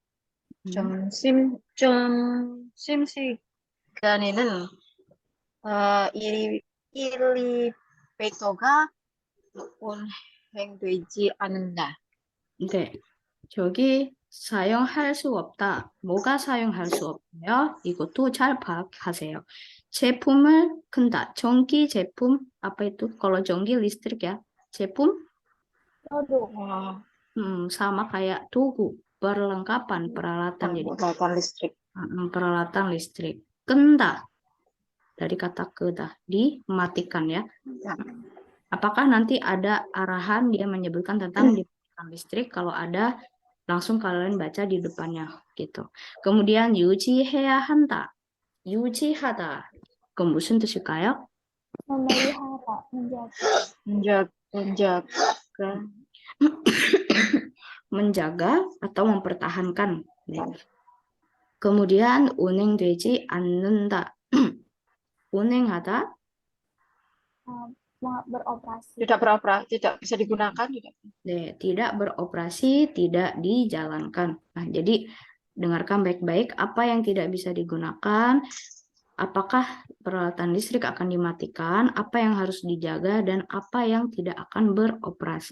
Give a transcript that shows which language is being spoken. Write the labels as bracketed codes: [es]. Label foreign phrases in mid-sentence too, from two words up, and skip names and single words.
[ko] 점심시간에는 엘리베이터가 운행되지 않는다. 네, 저기 사용할 수 없다. 뭐가 사용할 수 없어요? 이것도 잘 파악하세요. 제품을 끈다. 전기 제품, [id] apa itu? Kalau 전기 listrik ya. [ko] 제품, 저도 [id] sama kayak dogu, perlengkapan, peralatan. Jadi peralatan listrik. peralatan listrik. Kenda, dari kata keda, dimatikan ya. Apakah nanti ada arahan dia menyebutkan tentang dimatikan listrik? Kalau ada, langsung kalian baca di depannya gitu. Kemudian [ko] 유지해야 한다. 유지하다. 그건 무슨 뜻일까요? [id] memelihara, menjaga. menjaga menjaga atau mempertahankan. Kemudian [ko] 운행되지 않는다. 운행하다. [id] Beroperasi. tidak bisa digunakan, tidak. Tidak beroperasi, tidak dijalankan. Nah, jadi dengarkan baik-baik apa yang tidak bisa digunakan, apakah peralatan listrik akan dimatikan, apa yang harus dijaga, dan apa yang tidak akan beroperasi.